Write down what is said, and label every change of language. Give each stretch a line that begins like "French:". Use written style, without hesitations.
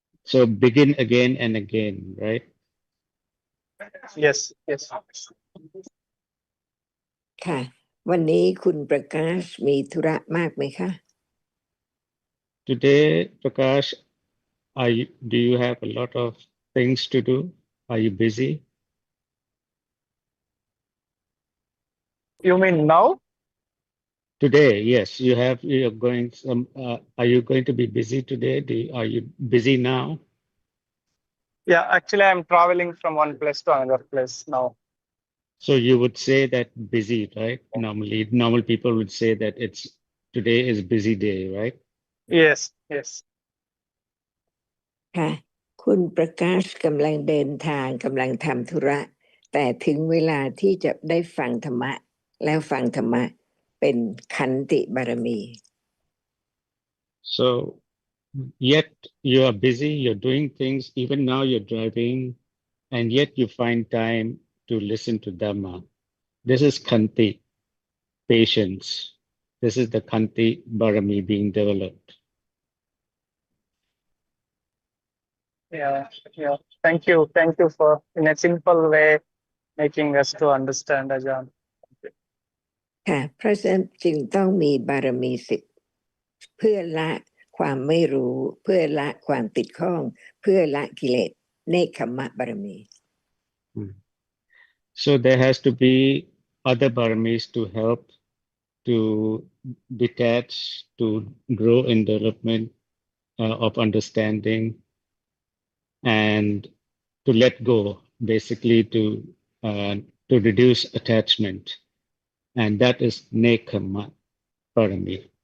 English: So begin again and again, right? Yes.
Thai: ค่ะวันนี้คุณประกาศมีธุระมากไหมคะ
English: Today, Prakash, do you have a lot of things to do? Are you busy? You mean now? Today, yes, are you going to be busy today? Are you busy now? Yeah, actually, I'm traveling from one place to another place now. So you would say that busy, right? Normally, normal people would say that today is busy day, right? Yes, yes.
Thai: ค่ะคุณประกาศกำลังเดินทางกำลังทำธุระแต่ถึงเวลาที่จะได้ฟังธรรมะแล้วฟังธรรมะเป็นขันติบารมี
English: So yet you are busy, you're doing things, even now you're driving, and yet you find time to listen to Dhamma. This is Khanti, patience. This is the Khanti Barami being developed. Yeah, yeah. Thank you for, in a simple way, making us to understand, Ajahn.
Thai: ค่ะเพราะฉะนั้นจึงต้องมีบารมี10เพื่อละความไม่รู้เพื่อละความติดข้องเพื่อละกิเลสเนคขมะบารมี
English: So there has to be other baramis to help to detach, to grow in development of understanding, and to let go, basically to reduce attachment, and that is nekama parami.